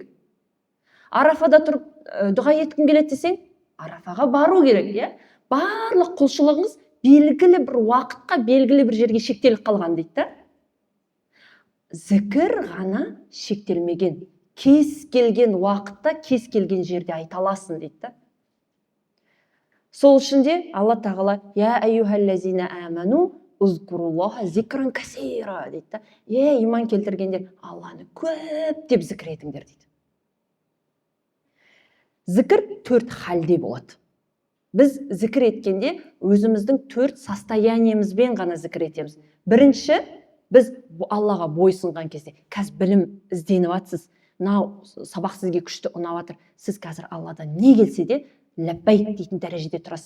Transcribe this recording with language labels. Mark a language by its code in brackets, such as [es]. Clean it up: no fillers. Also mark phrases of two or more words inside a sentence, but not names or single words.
[kk] Арафада тұрып дұға еткім келеді десең, Арафаға бару керек, Барлық құлшылығыңыз белгілі бір уақытқа, белгілі бір жерге шектеліп қалған дейді. Зікір ғана шектелмеген. Кез келген уақытта, кез келген жерде айта аласың дейді. Сол үшін де Алла тағала [ar] يا أيها الذين آمنوا اذكروا الله ذكرا كثيرا [kk] дейді. Иман келтіргендер, Алланы көптеп зікір етіңдер дейді. Зікір 4 халде болады. Біз зікір еткенде өзіміздің 4 состояниемізбен ғана зікір етеміз. Бірінші, біз Аллаға бойсынған кезде, қазір білім ізденіп атсыз, мынау сабақ сізге күшті ұнап атыр, сіз қазір Алладан не келсе де ләббайк дейтін дәрежеде тұрасыз.